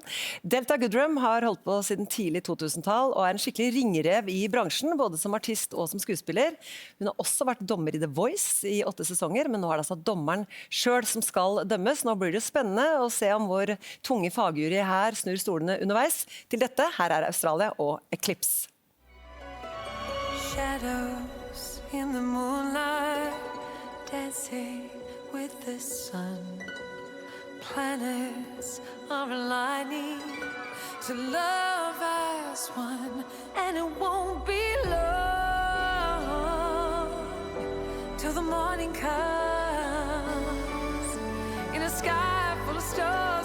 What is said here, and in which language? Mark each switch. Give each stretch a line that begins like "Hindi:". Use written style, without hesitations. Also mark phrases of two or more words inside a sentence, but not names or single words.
Norwegian: Delta Goodrem har holdt på siden tidlig 2000-tall og er en skikkelig ringrev i bransjen, både som artist og som skuespiller. Hun har også vært dommer i The Voice i 8 sesonger, men nå er det altså dommeren selv som skal dømmes. Nå blir det spennende å se om vår tunge fagjury her snur stolene underveis. Til dette, her er Australia og Eclipse.
English: Shadows in the moonlight, dancing with the sun. Planets are aligning to love as one, and it won't be long till the morning comes in a sky full of stars.